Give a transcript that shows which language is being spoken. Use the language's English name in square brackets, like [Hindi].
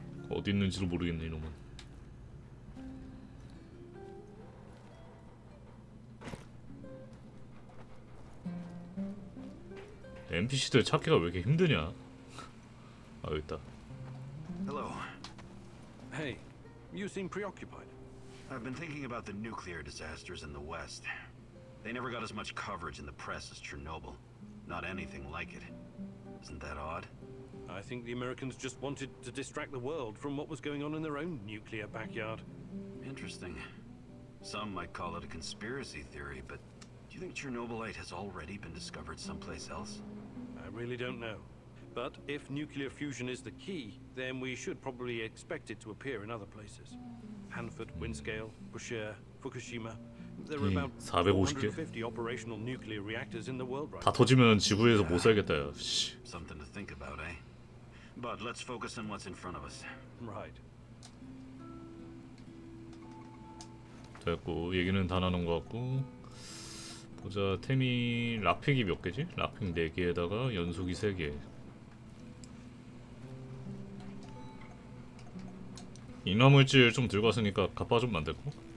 [Korean] 어디 있는지도 모르겠네 이놈은. NPC들 찾기가 왜 이렇게 힘드냐? 아 여기 있다. [English] Hello. Hey, you seem preoccupied. I've been thinking about the nuclear disasters in the West. They never got as much coverage in the press as Chernobyl. Not anything like it. Isn't that odd? I think the Americans just wanted to distract the world from what was going on in their own nuclear backyard. Interesting. Some might call it a conspiracy theory, but do you think Chernobylite has already been discovered someplace else? I really don't know. But if nuclear fusion is the key, then we should probably expect it to appear in other places. Hanford, Windscale, Bushehr, Fukushima. There are about [Korean] 450개? [English] 450 operational nuclear reactors in the world right [Korean] 다 터지면 지구에서 못 살겠다 야. 씨. [English] Something to think about, eh? But let's focus on what's in front of us. now. Right. [Korean] 됐고 얘기는 다 나눈 것 같고 보자. 템이 락픽이 몇 개지? 락픽 4개에다가 연속이 3개. 인화물질 좀 들고 왔으니까 갑바 좀 만들고.